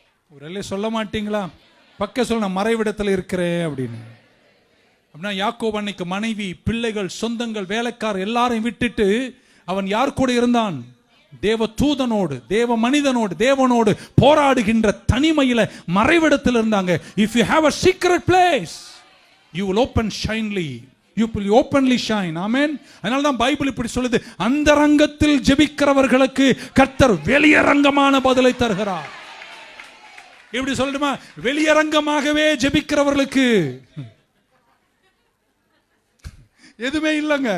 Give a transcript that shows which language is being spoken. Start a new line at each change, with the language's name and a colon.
Tamil: ஒரு சொல்ல மாட்டீங்களா? பக்க சொல்ல, நான் மறைவிடத்தில் இருக்கிறேன் அப்படின்னு. அப்படின்னா யாக்கோபு அன்னைக்கு மனைவி, பிள்ளைகள், சொந்தங்கள், வேலைக்காரர் எல்லாரையும் விட்டுட்டு அவன் யார் கூட இருந்தான்? தேவ தூதனோடு, தேவ மனிதனோடு, தேவனோடு போராடுகின்ற தனிமையில மறைவிடத்தில் இருந்தாங்க.
English: If you have a secret place, you will open shinely. You will openly shine. Amen.
Tamil: அதனால தான் பைபிள் இப்படி சொல்லுது, அந்தரங்கத்தில் ஜெபிக்கிறவர்களுக்கு கர்த்தர் வெளியரங்கமான பதிலை தருகிறார். எப்படி சொல்லணுமா? வெளியரங்கமாகவே ஜெபிக்கிறவர்களுக்கு எதுவுமே இல்லைங்க.